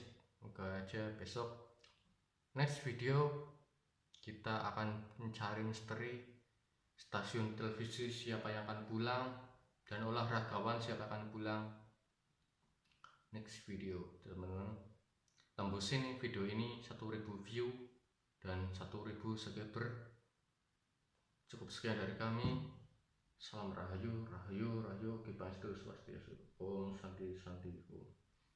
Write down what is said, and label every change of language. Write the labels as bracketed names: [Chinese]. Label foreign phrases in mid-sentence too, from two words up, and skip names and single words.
[Indonesian] Moga aja besok [English] next video [Indonesian] kita akan mencari misteri stasiun televisi siapa yang akan pulang, dan olahragawan siapa akan pulang. [English] Next video [Indonesian] teman-teman, tembusin video ini 1000 view dan 1000 subscriber. Cukup sekian dari kami. Salam rahayu, rahayu, rahayu, Ki Pangestu Swastiastu. [Sanskrit] Om Santi Santi Om.